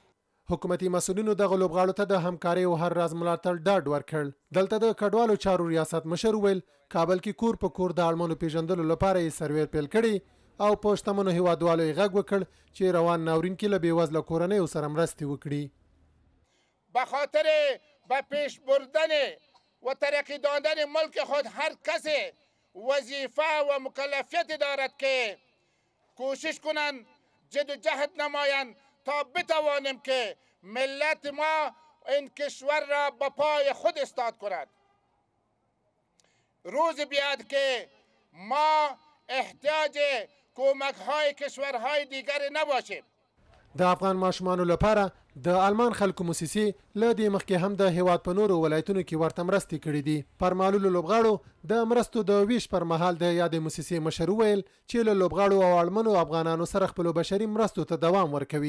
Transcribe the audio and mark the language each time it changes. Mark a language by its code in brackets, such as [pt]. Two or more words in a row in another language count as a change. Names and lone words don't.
[ps] حکومتي مسؤلینو دغه لوبغاړو ته د همکارۍ او هر راز ملاتړ ډاډ ورکړ. دلته د کډوالو چارو ریاست مشر ویل کابل کې کور په کور د اړمنو پیژندلو لپاره یې سروې پیل کړي او په شتمنو هیوادوالو یې غږ وکړ چې روان ناورین کې له بېوزله کورنیو سره مرستې وکړي. [fa] به خاطر به پیش بردن و ترقی دادن ملک خود هر کسی وظیفه و مکلفیت دارد که کوشش کنند جد و جهد نمایند تا بتوانیم که ملت ما این کشور را به پای خود استاد کند. روز بیاد که ما احتیاج کمک های کشورهای دیگر نباشیم. [ps] د افغان ماشومانو لپاره د آلمان خلکو موسسې له دې مخکې هم د هیواد په نورو ولایتونو کې ورته مرستې کړي دي. پر معلولو لوبغاړو د مرستو د ویش پر مهال د یادې موسسې مشر وویل چې له لوبغاړو او اړمنو افغانانو سره خپلو بشري مرستو ته دوام ورکوي.